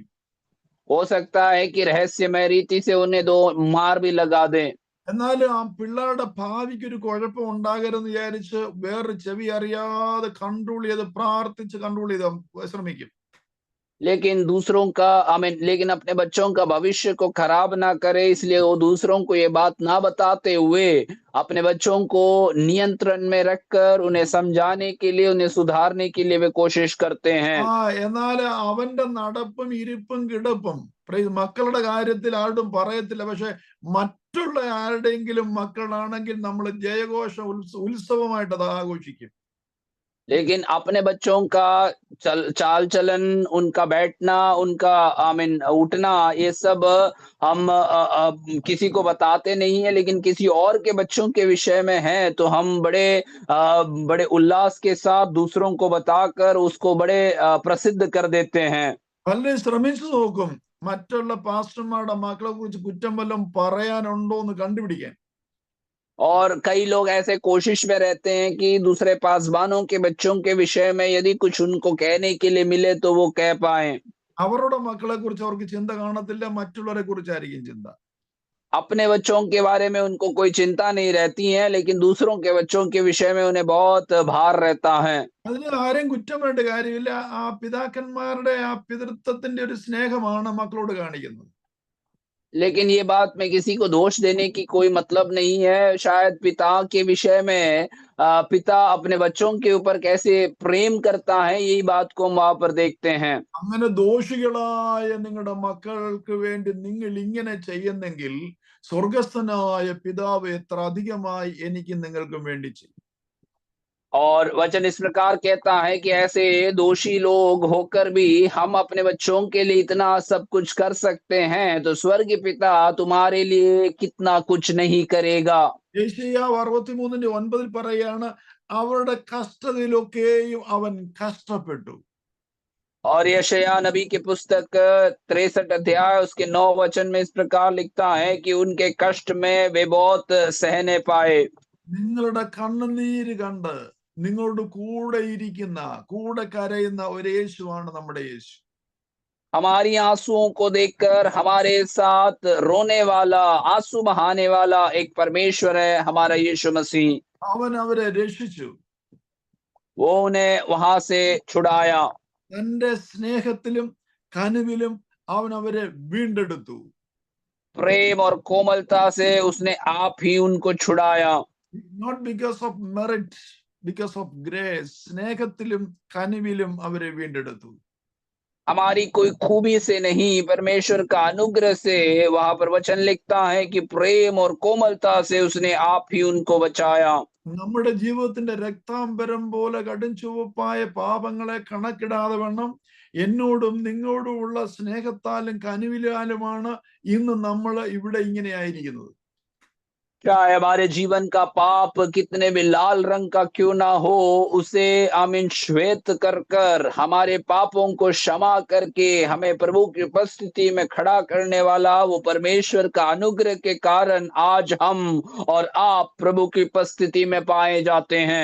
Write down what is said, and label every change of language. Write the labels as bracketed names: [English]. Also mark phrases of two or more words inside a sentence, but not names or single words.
[Hindi] हो सकता है कि रहस्यमय रीति से उन्हें 2 मार भी लगा दें। [Malayalam] എന്നാലും ആ പിള്ളേരുടെ ഭാവിക്ക് ഒരു കുഴപ്പം ഉണ്ടാകരുതെന്ന് വിചാരിച്ച് വേറൊരു ചെവി അറിയാതെ കൺട്രോൾ ചെയ്ത് പ്രാർത്ഥിച്ച് കൺട്രോൾ ചെയ്ത് ശ്രമിക്കും. [Hindi] लेकिन दूसरों का लेकिन अपने बच्चों का भविष्य को खराब ना करे, इसलिए वो दूसरों को ये बात ना बताते हुए अपने बच्चों को नियंत्रण में रखकर उन्हें समझाने के लिए, उन्हें सुधारने के लिए वे कोशिश करते हैं। [Malayalam] എന്നാൽ അവന്റെ നടപ്പും ഇരിപ്പും കിടപ്പും മക്കളുടെ കാര്യത്തിൽ ആരോടും പറയത്തില്ല. പക്ഷെ മറ്റുള്ള ആരുടെയെങ്കിലും മക്കളാണെങ്കിൽ നമ്മൾ ജയഘോഷം ഉത്സവമായിട്ട് അത് ആഘോഷിക്കും. [Hindi] लेकिन अपने बच्चों का चाल चलन, उनका बैठना, उनका उठना, ये सब हम किसी को बताते नहीं है, लेकिन किसी और के बच्चों के विषय में है तो हम बड़े उल्लास के साथ दूसरों को बताकर उसको बड़े प्रसिद्ध कर देते हैं। [Malayalam] പലരും ശ്രമിച്ചു നോക്കും മറ്റുള്ള പാസ്റ്റർമാരുടെ മക്കളെ കുറിച്ച് കുറ്റം വല്ലതും പറയാനുണ്ടോ എന്ന് കണ്ടുപിടിക്കാൻ. [Hindi] और कई लोग ऐसे कोशिश में रहते हैं कि दूसरे पासबानों के बच्चों के विषय में यदि कुछ उनको कहने के लिए मिले तो वो कह पाएं। [Malayalam] അവരുടെ മക്കളെ കുറിച്ച് അവർക്ക് ചിന്ത കാണത്തില്ല, മറ്റുള്ളവരെ കുറിച്ചായിരിക്കും ചിന്ത. [Hindi] अपने बच्चों के बारे में उनको कोई चिंता नहीं रहती है, लेकिन दूसरों के बच्चों के विषय में उन्हें बहुत भार रहता है। [Malayalam] അതിന് ആരെയും കുറ്റം വേണ്ട കാര്യമില്ല. ആ പിതാക്കന്മാരുടെ ആ പിതൃത്വത്തിന്റെ ഒരു സ്നേഹമാണ് മക്കളോട് കാണിക്കുന്നത്. [Hindi] लेकिन ये बात में किसी को दोष देने की कोई मतलब नहीं है। शायद पिता के विषय में पिता अपने बच्चों के ऊपर कैसे प्रेम करता है, यही बात को हम वहां पर देखते हैं। [Malayalam] അങ്ങനെ ദോഷികളായ നിങ്ങളുടെ മക്കൾക്ക് വേണ്ടി നിങ്ങൾ ഇങ്ങനെ ചെയ്യുന്നെങ്കിൽ സ്വർഗസ്ഥനായ പിതാവ് എത്ര അധികമായി എനിക്കും നിങ്ങൾക്കും വേണ്ടി ചെയ്യും. [Hindi] और वचन इस प्रकार कहता है कि ऐसे दोषी लोग होकर भी हम अपने बच्चों के लिए इतना सब कुछ कर सकते हैं, तो स्वर्ग पिता तुम्हारे लिए कितना कुछ नहीं करेगा। [Malayalam] യെശയ്യാവ് 63:9 പറയാണ്, അവരുടെ കഷ്ടതയിലൊക്കെയും അവൻ കഷ്ടപ്പെട്ടു. [Hindi] और यशायाह नबी की पुस्तक 63 अध्याय उसके 9 वचन में इस प्रकार लिखता है कि उनके कष्ट में वे बहुत सहने पाए। [Malayalam] നിങ്ങളുടെ കണ്ണുനീര് കണ്ട് നിങ്ങളോട് കൂടെ ഇരിക്കുന്ന കൂടെ കരയുന്ന ഒരു യേശുവാണ് നമ്മുടെ യേശു. [Hindi] हमारी आंसुओं को देखकर हमारे साथ रोने वाला, आंसू बहाने वाला एक परमेश्वर है, हमारा यीशु मसीह। [Malayalam] അവൻ അവരെ രക്ഷിച്ചു. [Hindi] वो उन्हें वहां से छुड़ाया। [Malayalam] തന്റെ സ്നേഹത്തിലും കനിവിലും അവൻ അവരെ വീണ്ടെടുത്തു. [Hindi] प्रेम और कोमलता से उसने आप ही उनको छुड़ाया। [English] not because of merit, because of grace. [Malayalam] സ്നേഹത്തിലും കനിവിലും അവരെ വീണ്ടെടുത്തു. [Hindi] हमारी कोई खूबी से नहीं, परमेश्वर का अनुग्रह से। वहां पर वचन लिखता है कि प्रेम और कोमलता से उसने आप ही उनको बचाया। [Malayalam] നമ്മുടെ ജീവിതത്തിന്റെ രക്താംബരം പോലെ കടും ചുവപ്പായ പാപങ്ങളെ കണക്കിടാതെ വണ്ണം എന്നോടും നിങ്ങളോടുമുള്ള സ്നേഹത്താലും കനിവിലാലുമാണ് ഇന്ന് നമ്മൾ ഇവിടെ ഇങ്ങനെ ആയിരിക്കുന്നത്. [Hindi] चाहे हमारे जीवन का पाप कितने भी लाल रंग का क्यों ना हो, उसे श्वेत कर कर हमारे पापों को क्षमा करके हमें प्रभु की उपस्थिति में खड़ा करने वाला वो परमेश्वर का अनुग्रह के कारण आज हम और आप प्रभु की उपस्थिति में पाए जाते हैं।